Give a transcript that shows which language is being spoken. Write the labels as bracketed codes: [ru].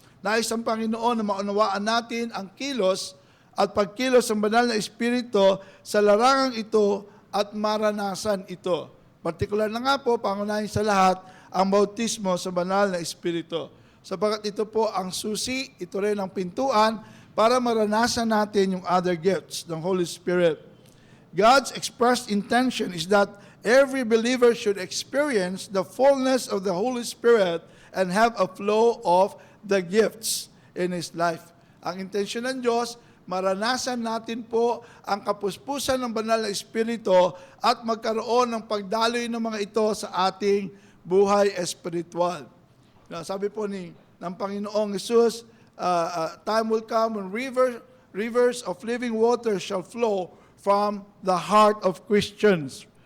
[tl] Nais ang Panginoon na maunawaan natin ang kilos at pagkilos ng banal na Espiritu sa larangang ito at maranasan ito. Partikular na nga po, pangunahin sa lahat, ang bautismo sa banal na Espiritu. Sapagat ito po ang susi, ito rin ang pintuan para maranasan natin yung other gifts ng Holy Spirit. [en] God's expressed intention is that every believer should experience the fullness of the Holy Spirit and have a flow of the gifts in his life. [tl] Ang intensyon ng Diyos, maranasan natin po ang kapuspusan ng banal na Espiritu at magkaroon ng pagdaloy ng mga ito sa ating buhay espiritual. Sabi po ng Panginoong Jesus, [en] time will come when rivers of living water shall flow from the heart of Christians.